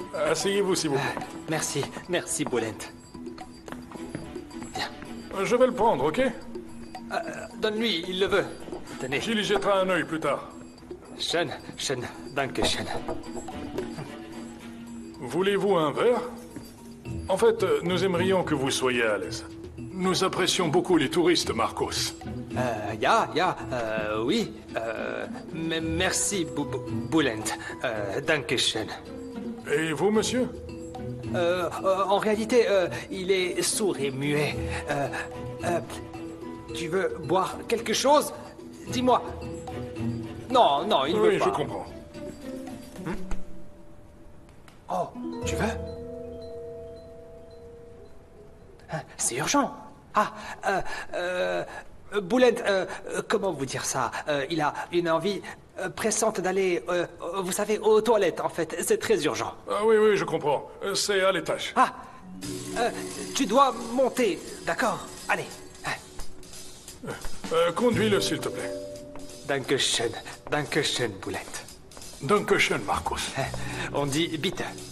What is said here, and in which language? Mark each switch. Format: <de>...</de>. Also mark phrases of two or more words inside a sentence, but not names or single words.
<fr>Asseyez-vous, s'il vous plaît. Merci, merci, Boulent. Je vais le prendre, ok? Donne-lui, il le veut. Tenez. J'y jettera un œil plus tard.</fr> <de>Schön, danke schön.</de> <fr>Voulez-vous un verre? En fait, nous aimerions que vous soyez à l'aise. Nous apprécions beaucoup les touristes, Marcos. Oui. Merci, Boulent.</fr> <de>Danke schön.</de> <fr>Et vous, monsieur? En réalité, il est sourd et muet. Tu veux boire quelque chose? Dis-moi. Non, il veut pas. Oui, je comprends. Oh, tu veux? C'est urgent. Boulent, comment vous dire ça? Il a une envie pressante d'aller, vous savez, aux toilettes, en fait. C'est très urgent. Ah oui, je comprends. C'est à l'étage. Tu dois monter, d'accord? Allez. Conduis-le, s'il te plaît.</fr> <de>Danke schön, Boulent. Danke schön, Marcos.</de> <fr>On dit bitte.</fr>